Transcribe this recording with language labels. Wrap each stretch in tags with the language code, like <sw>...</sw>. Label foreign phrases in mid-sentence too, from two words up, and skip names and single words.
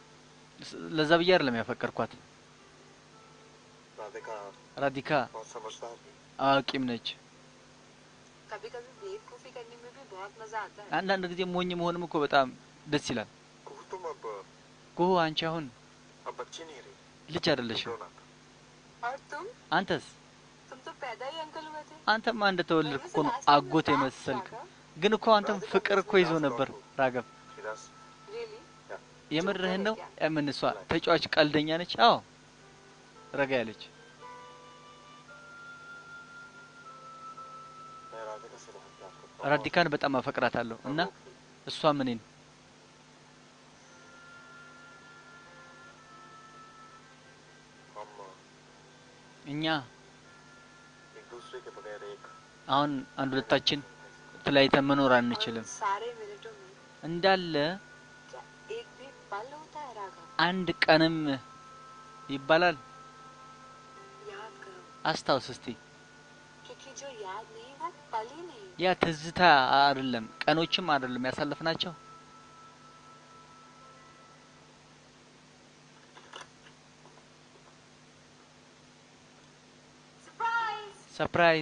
<am>ለዛ ብዬ አይደለም ያፈቀርኳት።</am> <hi>राधिका</hi> <am>ራዲካ</am> <hi>बहुत समझदार थी</hi> <am>አዋቂም ነች።</am> <hi>कभी कभी बेवकूफी करने में भी बहुत मजा आता है।</hi> <am>አንዳንድ ጊዜ ሞኝ መሆንም እኮ በጣም ደስ ይላል።</am> <hi>कुहू तुम</hi> <am>ጎ አንቺ አሁን</am> <hi>अब बच्ची नहीं रही</hi> <am>ልጅ አይደለሽም።</am> <hi>रोना था और</hi> <am>አንተስ?</am> <hi>तुम तो पैदा ही अंकल हुए थे।</hi> <am>አንተማ እንደተወለድክ እኮ ነው አጎት የመሰልክ። ግን እኮ አንተም ፍቅር እኮ ይዞ ነበር ራገብ።</am> <hi>फिराज</hi> <en>Really?</en> <am>የምርህን ነው? ምን እሷ ተጫዋች ቀልደኛ ነች? አዎ ረጋ ያለች።</am> <hi>मैं राधिका से बहुत प्यार करता हूँ</hi> <am>ራዲካን በጣም አፈቅራታለሁ እና እሷም እኔን።</am> <hi>हम</hi> <am>እኛ</am> <hi>एक दूसरे के बगैर एक</hi> <am>አሁን አንድ ሁለታችን ተለያይተን መኖር አንችልም።</am> <hi>और सारे मिनटों में</hi> <am>እንዳለ</am> <hi>क्या एक भी पल होता है राघव?</hi> <am>አንድ ቀንም ይባላል።</am> <hi>याद करो</hi> <am>አስታውስ እስቲ።</am> <hi>क्योंकि जो याद नहीं वो पल ही नहीं।</hi> <am>ያ ትዝታ አይደለም ቀኖችም አይደለም ያሳለፍናቸው።</am> <hi>सरप्राइज।</hi> <am>ሰርፕራይዝ</am>